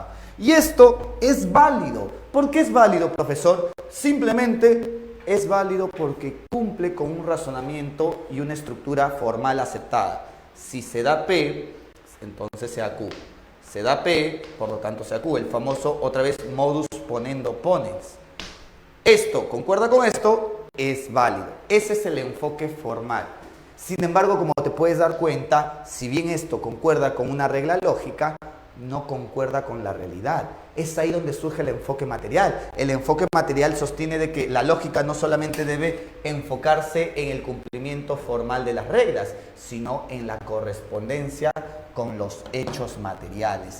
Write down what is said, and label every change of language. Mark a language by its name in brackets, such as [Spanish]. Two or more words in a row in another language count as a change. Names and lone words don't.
[Spanish] Y esto es válido. ¿Por qué es válido, profesor? Simplemente es válido porque cumple con un razonamiento y una estructura formal aceptada. Si se da P, entonces se da Q. Se da P, por lo tanto se da Q. El famoso, otra vez, [Latin] modus ponendo ponens. [Spanish] Esto, concuerda con esto, es válido. Ese es el enfoque formal. Sin embargo, como te puedes dar cuenta, si bien esto concuerda con una regla lógica, no concuerda con la realidad. Es ahí donde surge el enfoque material. El enfoque material sostiene de que la lógica no solamente debe enfocarse en el cumplimiento formal de las reglas, sino en la correspondencia con los hechos materiales.